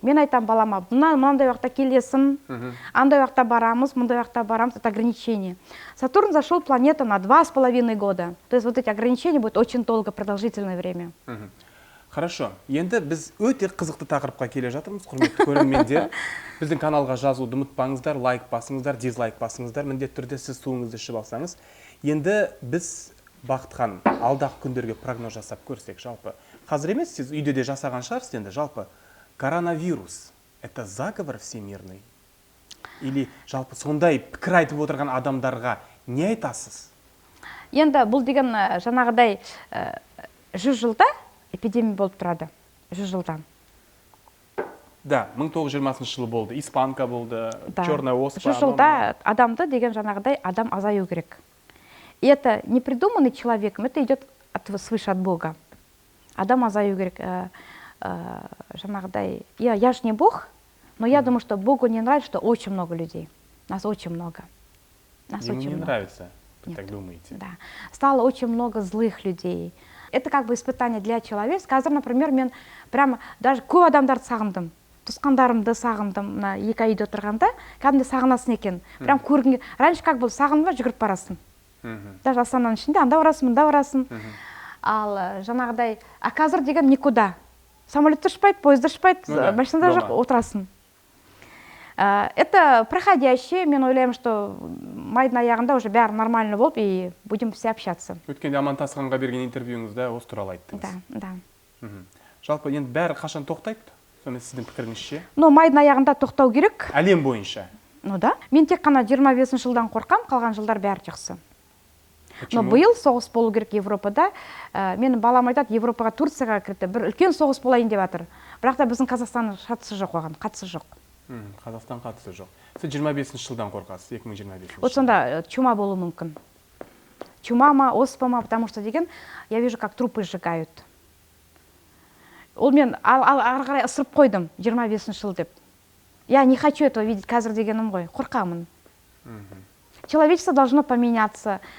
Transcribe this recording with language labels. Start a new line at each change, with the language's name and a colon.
Kazakh: Мен айтам балама, мынандай уақытта келесің, андай уақытта барамыз, мындай уақытта барамыз,
Russian: это ограничение. Сатурн зашел планета на 2,5 года. То есть вот эти ограничения будут очень долго, продолжительное время. Хорошо.
Kazakh: Енді біз өте қызықты тақырыпқа келе жатырмыз, құрметті көрермендер. Біздің каналға жазуды ұмытпаңыздар, лайк басыңыздар, дизлайк басыңыздар. Міндетті түрде сіз суыңызды ішіп алсаңыз. Енді біз Бақыт ханым, алдағы күндерге прогноз жасап көрсек, жалпы қазір емес, сіз үйде де жасаған шығарсыз енді. Жалпы
Russian: коронавирус это заговор всемирный?
Kazakh: Или жалпы сондай пікір айтып отырған адамдарға не айтасыз? Енді бұл деген жаңағыдай 100 жылда эпидемия болып тұрады. 100 жылдан. Да, 1920 жылы болды, испанка болды, черная оспа. 100 жылда адамды деген жаңағыдай адам азаю керек.
Russian: И это не придуманный человеком, это идет свыше от Бога.
Kazakh: Адам азаю керек. Жаңағыдай,
Russian: я же не Бог, но я думаю, что Богу не нравится, что очень много людей. Нас очень много. Ему не нравится, вы так думаете? Да. Стало очень много злых людей. Это как бы испытание для человека.
Kazakh: Қазір, например, мен
Russian: прямо даже
Kazakh: көп адамдарды сағындым. Туысқандарымды сағындым. Мына 2 үйде отырғанда, кәдімгі сағынасың екен. Прям көргенге.
Russian: Раньше как был,
Kazakh: сағынба жүгіріп барасың. Даже астананың ішінде анда барасың, мында барасың. Ал жаңағыдай, а қазір деген
Russian: никуда.
Kazakh: Самолетті ұшпайды, поезд ұшпайды, машинада жоқ, отырасың.
Russian: Это проходящее,
Kazakh: мен ойлаймын,
Russian: что
Kazakh: майдың аяғында
Russian: уже
Kazakh: бәрі нормально болып,
Russian: и будем все общаться.
Kazakh: Өткенде Амантасқанға берген интервьюіңізде осы туралы айттыңыз.
Russian: Да.
Kazakh: Жалпы енді бәрі қашан тоқтайды? Сонда сіздің пікіріңізше? Но майдың аяғында тоқтау керек. Әлем бойынша?
Russian: Ну да.
Kazakh: Мен тек қана 25 жылдан қорқам, қалған жылдар бәрі жақсы. Но биыл соғыс болу керек Европада. Менің балам айтады, Европаға, Турцияға кірді. Бір үлкен соғыс болайын деп жатыр. Бірақ та біздің Қазақстанның қатысы жоқ оған, қатысы жоқ. Қазақстан қатысы жоқ. Сіз 25 жылдан қорқасыз, 2025 Вот сонда чума болу мүмкін.
Russian: Чума ма, оспа ма, потому что деген, я вижу, как трупы сжигают.
Kazakh: Ол мен ары қарай ысырып қойдым, 25 жыл деп.
Russian: Я не хочу этого видеть
Kazakh: қазір дегенім ғой, қорқамын.
Russian: Человечество должно поменяться.